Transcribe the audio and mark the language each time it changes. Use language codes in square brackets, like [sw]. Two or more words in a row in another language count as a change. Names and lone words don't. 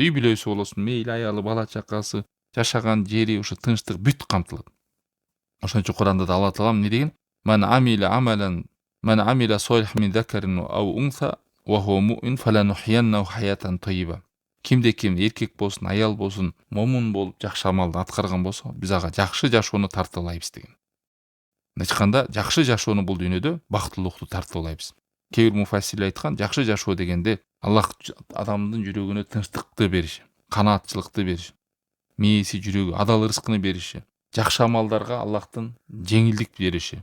[ky] Үй бүлөсү болосун, мейли аялы, бала чакасы, жашаган жери, ошо тынчтык бүт камтылат. Ошон үчүн Куранда да Алла Таалам эмне деген? [ar] من عمل صالحا من ذكر أو أنثى وهو مؤمن فلنحيينه حياة طيبة. [ky] Кимде ким эркек болсун, аял болсун, момун болуп жакшы амалды аткарган болсо, биз ага жакшы жашоону тартуулайбыз деген. Мындайча айтканда, жакшы жашоону бул дүйнөдө бактылуулукту тартуулайбыз. Кээ бир муфассирлер айткан, жакшы жашоо дегенде Аллах адамдын жүрөгүнө тынчтыкты бериши, канаатчылыкты бериши, мээси жүрөгү адал рызкыны бериши, жакшы амалдарга Аллахтын жеңилдик бериши.